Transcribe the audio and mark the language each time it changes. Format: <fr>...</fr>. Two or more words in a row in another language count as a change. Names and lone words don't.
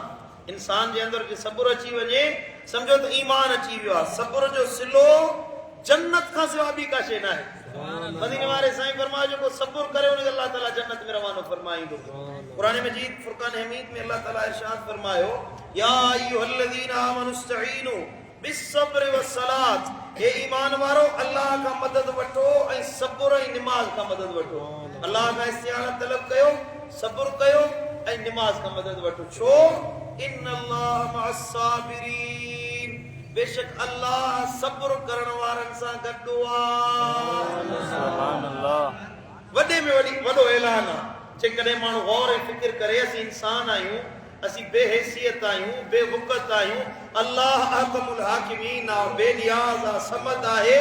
<sd>इंसान जे अंदरि जे सब्र अची वञे, सम्झो त ईमान अची वियो आहे। सब्र जो सिलो जन्नत खां सवाइ ॿी का शइ न आहे। मदीने वारे साईं फरमायो जेको सब्र करे उनखे अल्लाह ताला जन्नत में रवानो फरमाईंदो। क़ुरान मजीद फुरकान हमीद में अल्लाह ताला इरशाद फरमायो,</sd> <ar>يا أيها الذين آمنوا استعينوا بالصبر والصلاة,</ar> <sd>हे ईमान वारो अल्लाह का मदद वठो ऐं सब्र ऐं निमाज़ का मदद वठो। अल्लाह का इस्तिआना तलब कयो, सब्र कयो ऐं निमाज़ का मदद वठो। छो?</sd> <ar>إن الله مع الصابرين,</ar> <sd>बेशक अल्लाह सब्र करण वारनि सां गॾु आहे।</sd> <ar>سبحان الله.</ar> <sd>वॾे में वॾो ऐलान आहे। जेकॾहिं माण्हू गौर ऐं फिक्र करे, असीं इंसान आहियूं, असीं बेहैसियत आहियूं, बेवक़्त आहियूं, अल्लाह</sd> <ar>أحكم الحاكمين</ar> <sd>आहे, बेनियाज़ आहे, समद आहे।</sd>